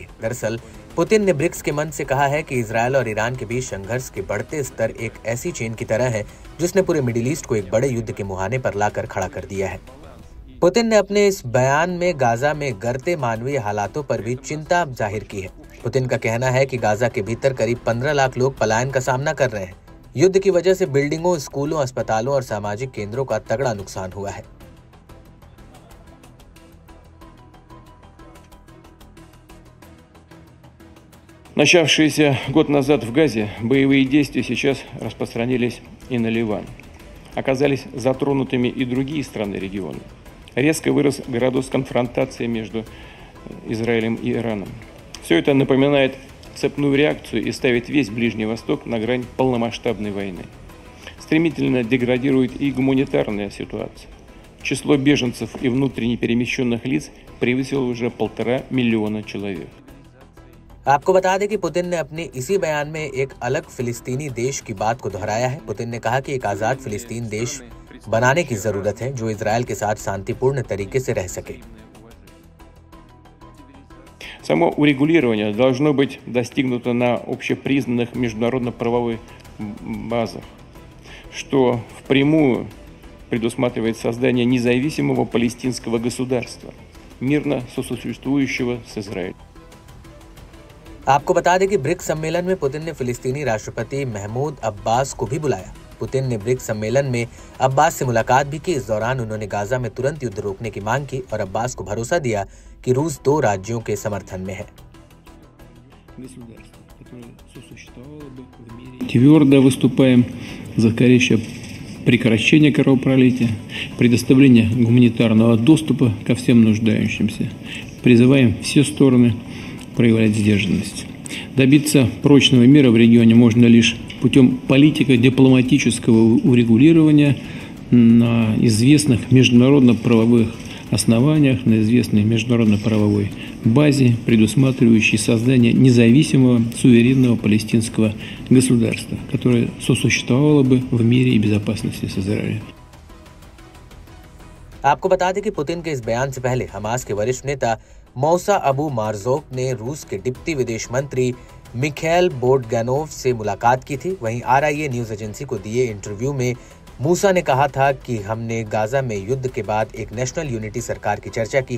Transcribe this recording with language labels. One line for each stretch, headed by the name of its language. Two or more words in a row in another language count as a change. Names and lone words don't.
Hindi: दरअसल पुतिन ने ब्रिक्स के मंच से कहा है कि इजरायल और ईरान के बीच संघर्ष के बढ़ते स्तर एक ऐसी चेन की तरह है जिसने पूरे मिडिल ईस्ट को एक बड़े युद्ध के मुहाने पर लाकर खड़ा कर दिया है। पुतिन ने अपने इस बयान में गाजा में गिरते मानवीय हालातों पर भी चिंता जाहिर की है। पुतिन का कहना है कि गाजा के भीतर करीब 15 लाख लोग पलायन का सामना कर रहे हैं। युद्ध की वजह से बिल्डिंगों, स्कूलों, अस्पतालों और सामाजिक केंद्रों का तगड़ा नुकसान हुआ है।
Russian: Начавшиеся год назад в Газе боевые действия сейчас распространились и на Ливан. Оказались затронутыми и другие страны региона. Резко вырос градус конфронтации между Израилем и Ираном. Все это напоминает цепную реакцию и ставит весь Ближний Восток на грань полномасштабной войны. Стремительно деградирует и гуманитарная ситуация. Число беженцев и внутренне перемещенных лиц превысило уже 1,5 миллиона человек.
Hindi: आपको बता दें कि पुतिन ने अपने इसी बयान में एक अलग फिलिस्तीनी देश की बात को दोहराया है। पुतिन ने कहा कि एक आजाद फिलिस्तीन देश बनाने की जरूरत है जो इजरायल के साथ शांतिपूर्ण तरीके से रह सके।
Russian: Само урегулирование должно быть достигнуто на общепризнанных международно-правовых базах, что впрямую предусматривает создание независимого палестинского государства, мирно сосуществующего с Израилем.
Hindi: आपको बता दें कि ब्रिक्स सम्मेलन में पुतिन ने फिलिस्तीनी राष्ट्रपति महमूद अब्बास को भी बुलाया। पुतिन ने ब्रिक्स सम्मेलन में अब्बास से मुलाकात भी की। इस दौरान उन्होंने गाजा में तुरंत युद्ध रोकने की मांग की और अब्बास को भरोसा दिया कि रूस 2 राज्यों के समर्थन में है।
Russian: Твердо выступаем за скорейшее прекращение кровопролития, предоставление гуманитарного доступа ко всем нуждающимся. Призываем все стороны проявлять сдержанность. Добиться прочного мира в регионе можно лишь путем политико-дипломатического урегулирования на известных международно-правовых основаниях, на известной международно-правовой базе, предусматривающей создание независимого суверенного палестинского государства, которое сосуществовало бы в мире и безопасности с Израилем.
Hindi: आपको बता दें कि पुतिन के इस बयान से पहले हमास के वरिष्ठ नेता मौसा अबू मारजोक ने रूस के डिप्टी विदेश मंत्री मिखाइल बोडगैनोव से मुलाकात की थी। वहीं RIA
English: news agency
Hindi: को दिए इंटरव्यू में मूसा ने कहा था कि हमने गाजा में युद्ध के बाद एक
English: national unity
Hindi: सरकार की चर्चा की है।